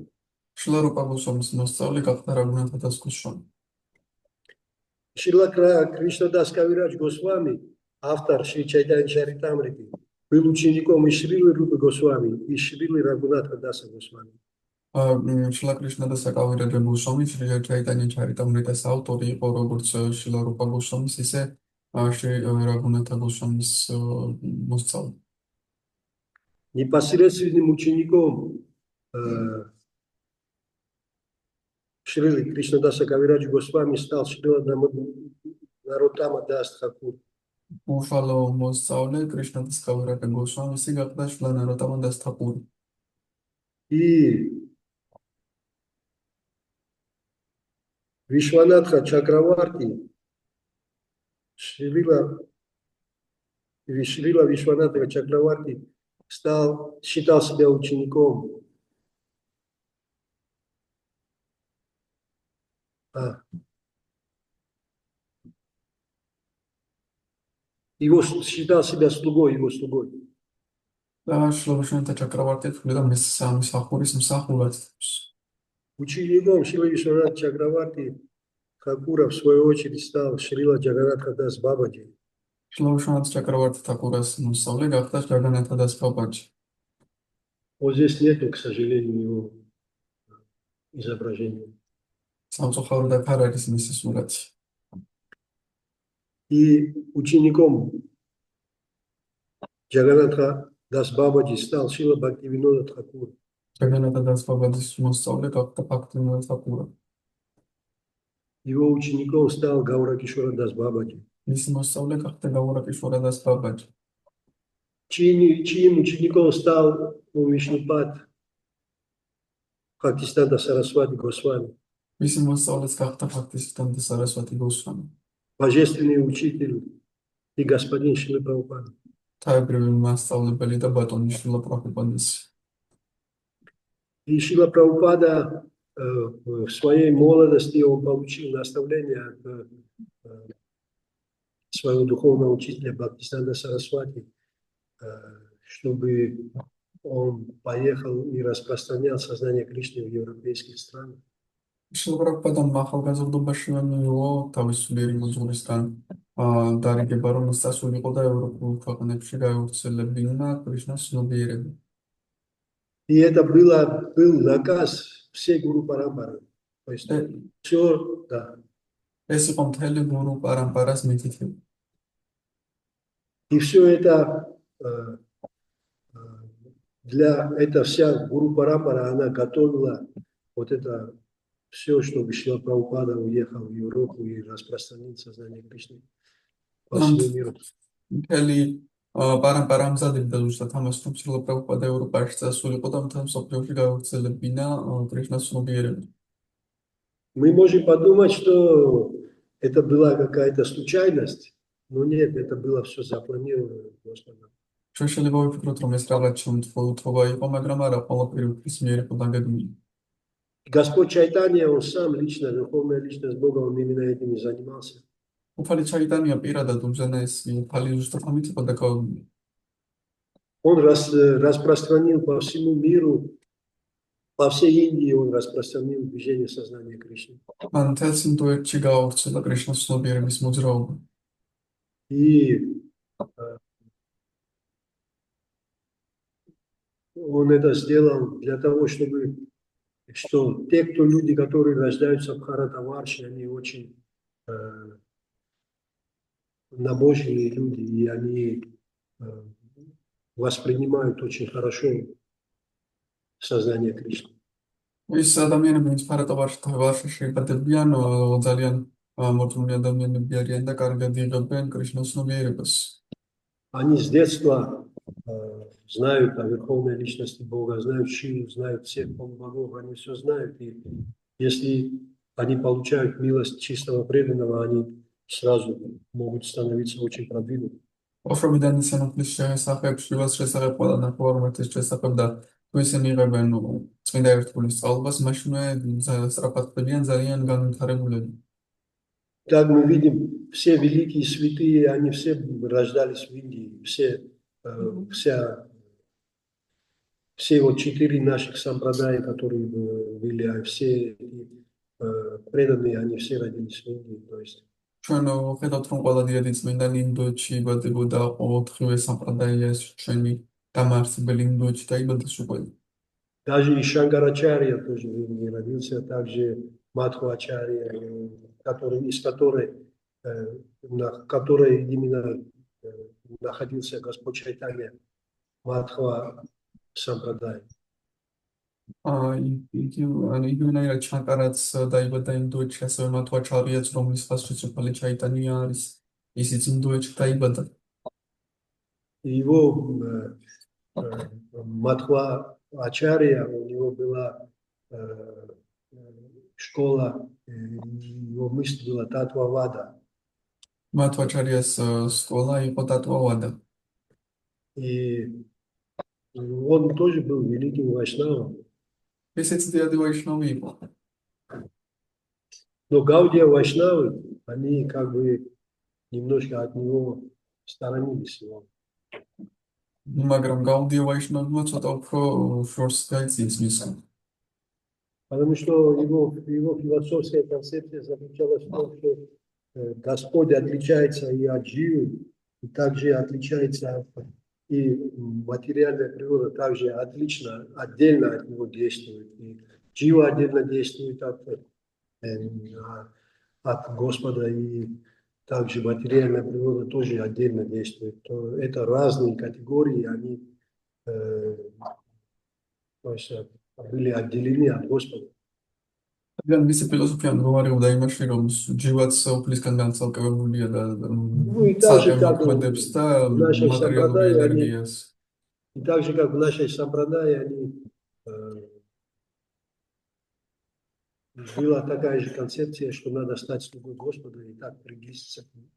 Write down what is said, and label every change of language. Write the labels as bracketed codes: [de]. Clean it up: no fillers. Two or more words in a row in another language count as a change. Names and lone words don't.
[ka] შრილა რუპა გოსვამის მოსწავლე გახდა რაგუნათა დას გოსვამი. [ru] Шрила Кришнадас Кавирадж Госвами, автор Шри Чайтани Чаритамрити, был учеником и Шрилы Рупы Госвами, и Шрилы Рагунатха Даса Госвами. [ka] შრილა კრიშნა და საკავირაჯა გოსვამი შრილა ჩაიტანია ჩარიტამრიტას ავტორი იყო, როგორც შრილა რუპა გოსვამის, ისე შრი რაგუნათა госвамის მოსწავლე. [ru] Непосредственным учеником Шрилы Кришнадаса Кавирадж Госвами стал Шрила Нароттама Дас Тхакур. [ka] უშუალო მოსწავლე კრიშნაძის კავირაჯა გოსვამისი გახდა შრილა ნაროტამა დას თაკური. [ru] И Вишванатха Чакраварти, Шрила Вишванатха Чакраварти считал себя учеником его считал себя слугой, его слугой. [ka] და შრილა ვიშვანათა ჩაკრავარტი თვლიდა მსახურის მსახურად. [ru] Учеником Шрила Вишванатха Чакраварти Тхакура в свою очередь стал Шрила Джаганатха Дас Бабаджи. [ka] შრილა ვიშვანათა ჩაკრავარტი თაკურას მოსწავლე გახდა ჯაგანათა დას ბაბაჯი. [ru] Вот здесь нету, к сожалению, его изображения. [ka] სამწუხაროდ აქ არ არის მისი სურათი. [ru] И учеником Джаганатха Дас Бабаджи стал Шрила Бхактивинода Тхакур. [ka] ჯაგანათა დას ბაბაჯის მოსწავლე გახდა ბhaktivinoda თაკურა. [ru] Его учеником стал Гауракишвара Дас Бабаджи. [ka] მისი მოსწავლე гахта გაურაკიშვარა დას ბაბაჯი. [ru] Чьим учеником стал Вишнупад Бхактисиданта Сарасвати Госвами. [ka] მისი მოსწავლეც გახდა ბhaktisitanta sarasvati goswami. [ru] Божественный учитель и господин Шрилы Прабхупады. [ka] თავებრივი მასწავლებელი და ბატონი შრილა პრაბჰუპადის. [ru] И Шрила Прабхупада в своей молодости он получил наставление от своего духовного учителя Бхактисиданта Сарасвати, чтобы он поехал и распространял сознание Кришны в европейских странах. [ka] შრილა პრაბჰუპადამ ახალგაზრდობაშივე მიიღო თავის სულიერი მოძღვრისგან დარიგება, რომ სწასულიყო და ევროპულ ქვეყნებში გაევრცელებინა კრიშნას ცნობიერება. [ru] И это был наказ всей Гуру Парампары. То есть все, да. [ka] ეს იყო მთელი გურუ პარამპარას მითითება. [ru] И все это для эта вся гуру парампара, она готовила вот это все, чтобы Шрила Прабхупада уехал в Европу и распространил сознание Кришны по [ka] ამ [ru] всему миру. [ka] მთელი პარამპარა ამზადებდა ზუსტად ამას, რომ შრილა პრაბჰუპადა ევროპაში წასულიყო და მთელ მსოფლიოში გავრცელებინა კრიშნას ცნობიერება. [ru] Мы можем подумать, что это была какая-то случайность, но нет, это было все запланировано Господом. [ka] ჩვენ შეიძლება ვიფიქროთ, რომ ეს რაღაც შემთხვევა იყო, მაგრამ არა, ყველაფერი უფლის მიერ იყო დაგეგმილი. [ru] Господь Чайтанья, он сам лично, верховная личность Бога, он именно этим и занимался. [ka] უფალი ჩაიტანია პირადად უზენაესი უფალი ზუსტად ამით იყო დაკავებული. [ru] Он распространил по всему миру, по всей Индии он распространил движение сознания Кришны. [ka] მან მთელს ინდოეთში გაავრცელა კრიშნას ცნობიერების მოძრაობა. [ru] И он это сделал для того, чтобы, что те, кто люди, которые рождаются в Бхаратаварше, они очень набожные люди, и они воспринимают очень хорошо сознание Кришны. [ka] ის ადამიანები, ვინც ფარატავარში შეიბადებიან, ძალიან მორწმუნე ადამიანები არიან და კარგად იღებენ კრიშნას ცნობიერებას. [ru] Они с детства знают о верховной личности Бога, знают Шиву, знают всех богов, они все знают. И если они получают милость чистого преданного, они сразу могут становиться очень продвинутыми. [ka] ოხრობიდან ისინი უფლის შესახებ, შვილის შესახებ, ყველა ნახევარმართის შესახებ და თუ ისინი იღებენ წმინდა ერთგულის სწავლებას, მაშინვე სწრაფად ხდებიან ძალიან განვითარებულები. [ru] Как мы видим, все великие святые, они все рождались в Индии, все вот 4 наших сампрадая, которые были, все преданные, они все родились в Индии. То есть [ka] ჩვენ ხედავთ, რომ ყველა დიადი წმინდანი ინდოეთში იბადებოდა, ოთხივე სამპრადაია ჩვენი დამაარსებელი ინდოეთში დაიბადა უკვე. [ru] Даже и Шанкарачарья тоже в Индии родился, также Мадхвачарья, на которой именно находился Господь Чайтанья, Мадхва Сампрадай. [ka] იგივენაირად ჩანკარაც დაიბადა ინდოეთში, ასევე მათვაჩარიაც, რომლის ხაზშიც უფალი ჩაიტანია არის, ისიც ინდოეთში დაიბადა. [ru] Его Мадхва Ачарья, у него была школа, его мысль была Татвавада. [ka] მათვაჩარიას სკოლა იყო ტატვავადა. [ru] И он тоже был великим вайшнавом. [ka] ესეც დიადი ვაიშნავი იყო. [ru] Но Гаудия вайшнавы, они как бы немножко от него сторонились его. მაგრამ გაუდია ვაიშნავმა ცოტა უფრო შორს გაიწიეს მისგან. Потому что его философская концепция заключалась в том, что Господь отличается и от Дживы, и также отличается и материальная природа также отдельно от него действует. И Джива отдельно действует от Господа, и также материальная природа тоже отдельно действует. Это разные категории, они были отделены от Господа. [ka] მაგრამ მისი ფილოსოფია მდგომარეობდა იმაში, რომ ჯივაც უფლისგან განცალკევებულია და მოქმედებს და მატერიალური ენერგიას. [ru] И так же, как в нашей сампрадае, была такая же концепция, что надо стать слугой Господа и так приблизиться к нему.